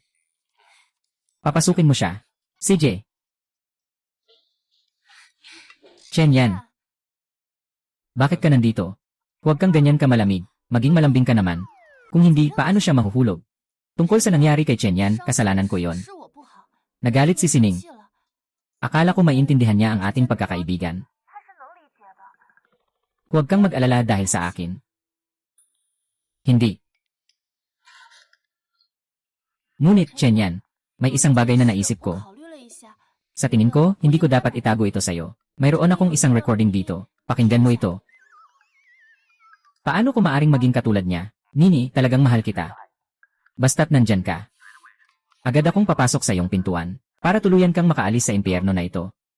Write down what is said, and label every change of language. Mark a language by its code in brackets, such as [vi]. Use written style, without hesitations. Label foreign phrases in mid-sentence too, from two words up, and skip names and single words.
[tl] Papasukin mo siya. CJ. Chen Yan. Bakit ka nandito? Huwag kang ganyan ka malamig. Maging malambing ka naman. Kung hindi, paano siya mahuhulog? Tungkol sa nangyari kay Chen Yan, kasalanan ko yon. [zh] 是我不好， [tl] Nagalit si Sining. [zh] 气了。 [tl] Akala ko maintindihan niya ang ating pagkakaibigan. Huwag kang mag-alala dahil sa akin. Hindi. Ngunit, Chen Yan, may isang bagay na naisip ko. [zh] 考虑了一下， [tl] Sa tingin ko, hindi ko dapat itago ito sa'yo. Mayroon akong isang recording dito. Pakinggan mo ito. Paano ko maaring maging katulad niya? Nini, talagang mahal kita. Basta't nandyan ka. Agad akong papasok sa iyong pintuan. Para tuluyan kang makaalis sa impyerno na ito.